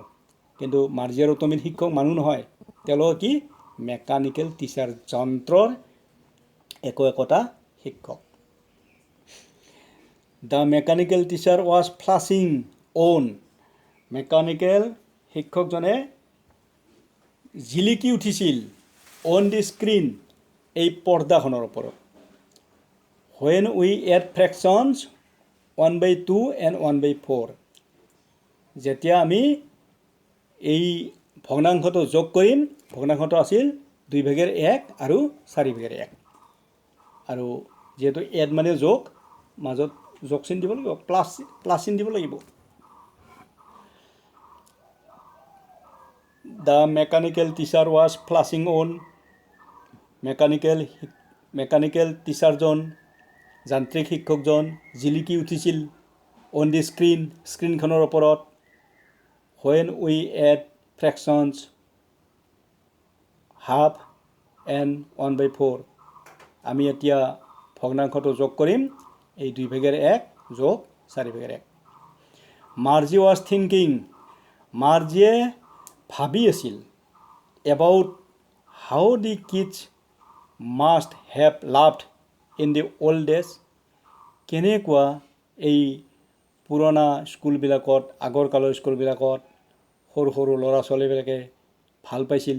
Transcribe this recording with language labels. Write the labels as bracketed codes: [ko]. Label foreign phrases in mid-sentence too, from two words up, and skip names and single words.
[as] কিন্তু মাৰ্জিয়া আৰু তমিল শিক্ষক মানুহ নহয়, তেওঁলোক কি [en] mechanical teacher, [as] যন্ত্ৰৰ একোটা শিক্ষক। [en] The mechanical teacher was flashing on, [as] মেকানিকেল শিক্ষকজনে জিলিকি উঠিছিল, [en] on the screen, [as] এই পৰ্দাখনৰ ওপৰত। [en] When we add fractions 1/2 and 1/4, [as] যেতিয়া আমি এই ভগ্নাংশটো যোগ কৰিম, ভগ্নাংশটো আছিল 2/1 আৰু 4/1, আৰু যিহেতু এড মানে যোগ, মাজত যোগ চিন দিব লাগিব, প্লাছ চিন দিব লাগিব। [en] The mechanical teacher was flashing on, [as] মেকানিকেল টিচাৰজন, যান্ত্ৰিক শিক্ষকজন জিলিকি উঠিছিল, [en] on the screen, [as] স্ক্ৰীণখনৰ ওপৰত। [en] When we add fractions half and 1/4, [as] আমি এতিয়া ভগ্নাংশটো যোগ কৰিম, এই 2/1 যোগ 4/1। [en] Marge was thinking, [as] মাৰ্জিয়ে ভাবি আছিল, [en] about how the kids must have loved in the old days, [as] কেনেকুৱা এই পুৰণা স্কুলবিলাকত, আগৰ কালৰ স্কুলবিলাকত সৰু সৰু ল'ৰা ছোৱালীবিলাকে ভাল পাইছিল।